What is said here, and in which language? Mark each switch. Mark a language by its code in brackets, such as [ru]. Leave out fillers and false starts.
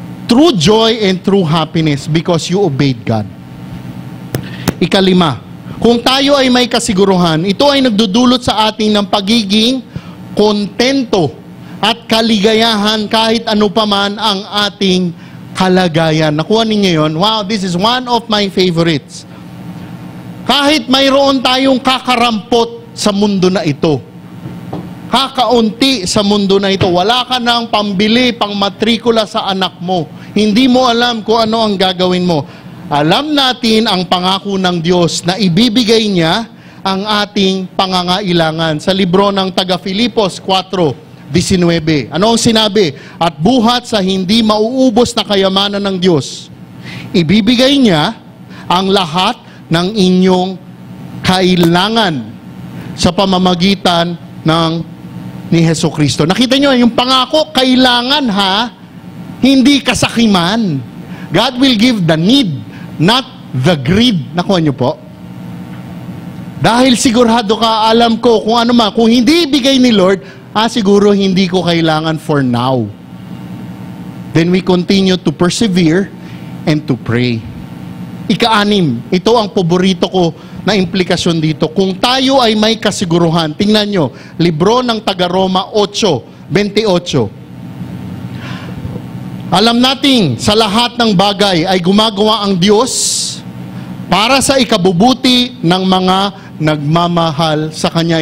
[en] True joy and true happiness because you obeyed God. [tl] Ikalima, kung tayo ay may kasiguruhan, ito ay nagdudulot sa atin ng pagiging kontento at kaligayahan kahit ano paman ang ating kalagayan. Nakuha ninyo yun? [en] Wow, this is one of my favorites. [tl] Kahit mayroon tayong kakarampot sa mundo na ito, kakaunti sa mundo na ito, wala ka ng pambili, pang matrikula sa anak mo, hindi mo alam kung ano ang gagawin mo. Alam natin ang pangako ng Diyos na ibibigay niya ang ating pangangailangan. Sa libro ng taga-Filipos 4:19, ano ang sinabi? At buhat sa hindi mauubos na kayamanan ng Diyos, ibibigay niya ang lahat ng inyong kailangan sa pamamagitan ni Hesukristo. Nakita nyo, yung pangako, kailangan ha, hindi kasakiman. [en] God will give the need, not the greed. [tl] Nakuha nyo po? Dahil sigurado ka, alam ko kung ano man, kung hindi ibigay ni Lord, siguro hindi ko kailangan [en] for now. Then we continue to persevere and to pray. [tl] Ika-6, ito ang paborito ko na implikasyon dito. Kung tayo ay may kasiguruhan, tingnan nyo, libro ng taga-Roma 8:28. Alam nating sa lahat ng bagay ay gumagawa ang Diyos para sa ikabubuti ng mga nagmamahal sa Kanya.